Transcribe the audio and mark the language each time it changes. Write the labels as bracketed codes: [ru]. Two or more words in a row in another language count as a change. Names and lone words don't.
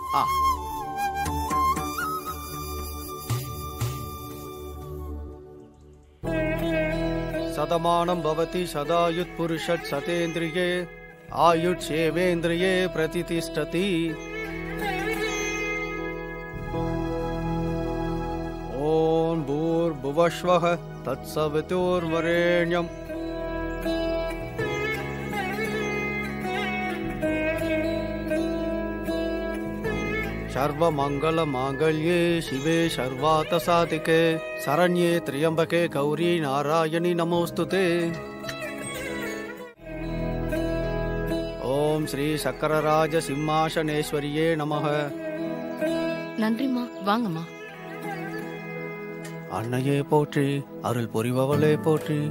[sa] शतमानं भवति शतायुः पुरुषः शतेन्द्रियः आयुषि एवेन्द्रिये प्रतितिष्ठति. ॐ भूर्भुवःस्वः तत्सवितुर्वरेण्यम्. सर्वमङ्गलमाङ्गल्ये शिवे सर्वार्थसाधिके शरण्ये त्र्यम्बके गौरी नारायणि नमोऽस्तुते. ॐ श्री चक्रराज सिंहासनेश्वर्यै नमः. [ta] நன்றிம்மா. வாங்கம்மா. அன்னையே போற்றி, அருள் புரிபவளே போற்றி.